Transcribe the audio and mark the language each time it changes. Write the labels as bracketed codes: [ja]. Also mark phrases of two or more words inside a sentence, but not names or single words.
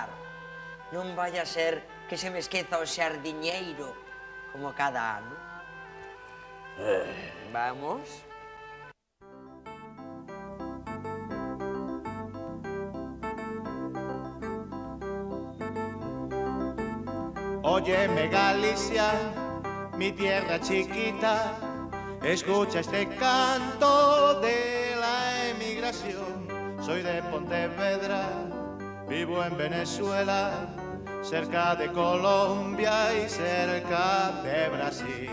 [gl] Non vai a ser que se me esqueza o xardiñeiro, como cada ano. Vamos. [es] Óyeme Galicia, mi tierra chiquita, escucha este canto de la emigración. Soy de Pontevedra, vivo en Venezuela, cerca de Colombia y cerca de Brasil.